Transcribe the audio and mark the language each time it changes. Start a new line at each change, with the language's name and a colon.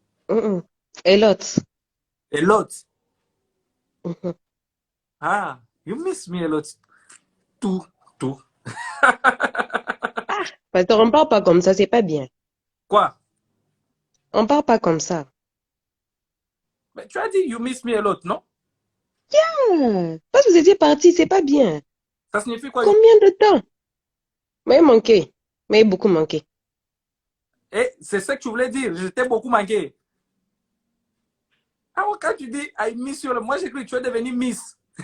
English: Mm-mm. A lot. A lot. Mhm. Ah, you miss me a lot.
French: Tout, tout. Pasteur, on parle pas comme ça, c'est pas bien. Quoi? On parle pas comme ça. Mais tu as dit
English: you miss me a lot,
French: non? Ah, parce que vous étiez parti, c'est pas bien. Ça signifie quoi? Combien de temps? Mais manqué. Mais beaucoup manqué. Et c'est ce que tu voulais dire. Je t'ai beaucoup manqué. Ah, quand tu dis
English: I miss you,
French: moi j'ai cru que tu es devenu Miss.